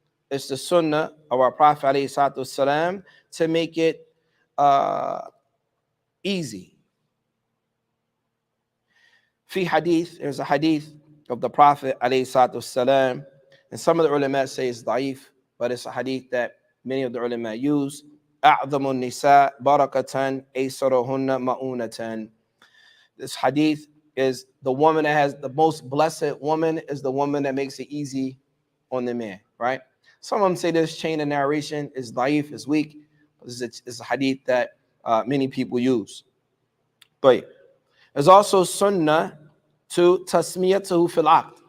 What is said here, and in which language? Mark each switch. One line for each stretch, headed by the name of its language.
English: It's the sunnah of our Prophet ﷺ to make it easy. Fi hadith, there's a hadith of the Prophet ﷺ, and some of the ulama say it's da'if, but it's a hadith that many of the ulama use.
Arabic: أعظم النساء بركة أيسرهن مؤونة.
English: This hadith is the woman that has the most blessed woman is the woman that makes it easy on the man, right? Some of them say this chain of narration is da'if, is weak. It's a hadith that many people use. But there's also sunnah to
Arabic: tasmiyatuhu fil aqd.